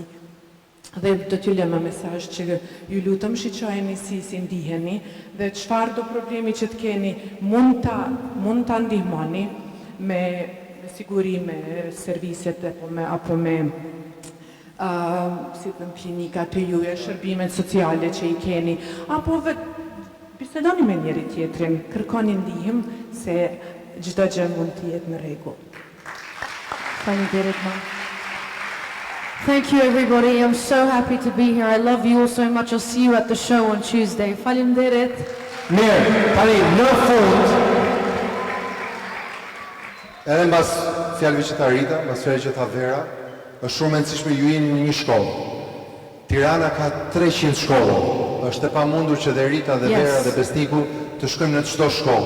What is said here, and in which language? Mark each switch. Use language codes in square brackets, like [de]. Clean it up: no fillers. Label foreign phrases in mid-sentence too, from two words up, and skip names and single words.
[sq] Dhe do t'ju lëmë një mesazh që ju lutem shiqojeni si ndiheni dhe çfarë do problemi që të keni mund ta ndihmoni me siguri me serviset apo me si të klinikat të juja, shërbimet sociale që i keni, apo bisedoni me njëri tjetrin, kërkoni ndihmë se çdo gjë mund të jetë në rregull. Faleminderit, ma. [en] Thank you, everybody. I'm so happy to be here. I love you all so much. I'll see you at the show on Tuesday. [sq] Faleminderit. Mirë, tani në fund, edhe mbas fjalëve që tha Rita, pas fjalëve që tha Vera, është shumë e rëndësishme ju jeni në një shkollë. Tirana ka 300 shkolla. Është e pamundur që dhe Rita dhe Vera dhe Besniku të shkojmë në çdo shkollë.